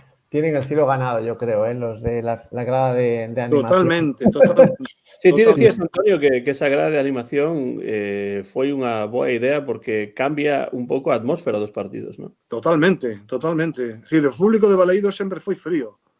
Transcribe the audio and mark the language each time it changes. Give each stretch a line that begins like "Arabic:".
Spanish: Tienen el cielo ganado, yo creo, los de la grada de animación. Totalmente.
Galician: Sí, ti decías, Antonio, que esa grada de animación foi unha boa idea porque cambia un pouco a atmósfera dos partidos, non? Totalmente. É dicir, o público de Balaídos sempre foi frío.